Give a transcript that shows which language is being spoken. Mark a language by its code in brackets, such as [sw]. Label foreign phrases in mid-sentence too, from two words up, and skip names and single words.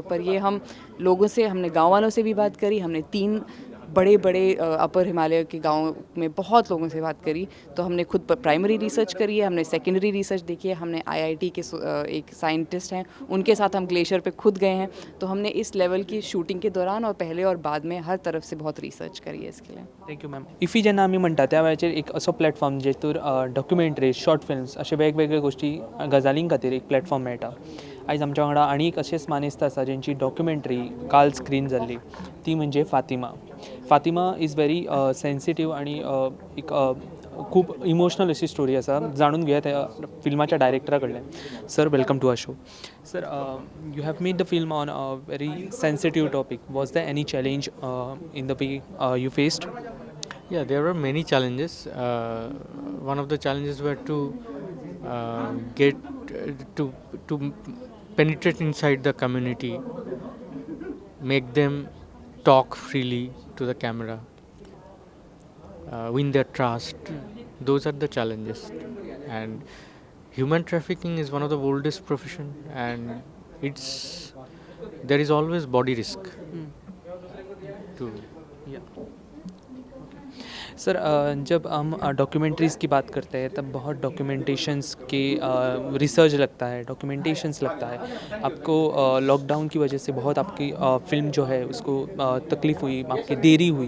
[hi] पर ये हम लोगों से, हमने गाँव वालों से भी बात करी, हमने 3 बड़े बड़े अपर हिमालय के गाँव में बहुत लोगों से बात करी। तो हमने खुद प्राइमरी रिसर्च करी है, हमने सेकेंडरी रिसर्च देखी है, हमने आईआईटी के एक साइंटिस्ट हैं, उनके साथ हम ग्लेशियर पे खुद गए हैं। तो हमने इस लेवल की शूटिंग के दौरान और पहले और बाद में हर तरफ से बहुत रिसर्च करी है इसके लिए। [en] thank you ma'am. [kok] इफ्फी जेन्ना आमी म्हणटा त्या वेळाचेर एक असो प्लॅटफॉर्म जेतूर डॉक्युमेंटरीज, [en] short films [kok] अशे वेगवेगळे गोश्टी गजालीं खातीर एक प्लॅटफॉर्म मेळटा. आयज आमच्या वांगडा आनी एक अशेंच मानेस्त आसा जेंची डॉक्युमेंटरी काल स्क्रीन जाल्ली, ती म्हणजे फातिमा. [en] Fatima is very sensitive [kok] आनी एक खूब इमोशनल अशी स्टोरी आसा. जाणून घेया त्या फिल्माच्या डायरेक्टरा कडल्यान. सर, [en] welcome to our show. Sir, you have made the film on a very sensitive topic. was there any challenge in the way you faced? Yeah, there were many challenges. One of the challenges were to get to penetrate inside the community, make them talk freely to the camera, win their trust. Those are the challenges. And human trafficking is one of the oldest profession, and there is always body risk to. [hi] सर, जब हम डॉक्यूमेंट्रीज़ की बात करते हैं तब बहुत डॉक्यूमेंटेशंस के रिसर्च लगता है, डॉक्यूमेंटेशंस लगता है। आपको लॉकडाउन की वजह से बहुत आपकी फ़िल्म जो है उसको तकलीफ़ हुई, आपकी देरी हुई।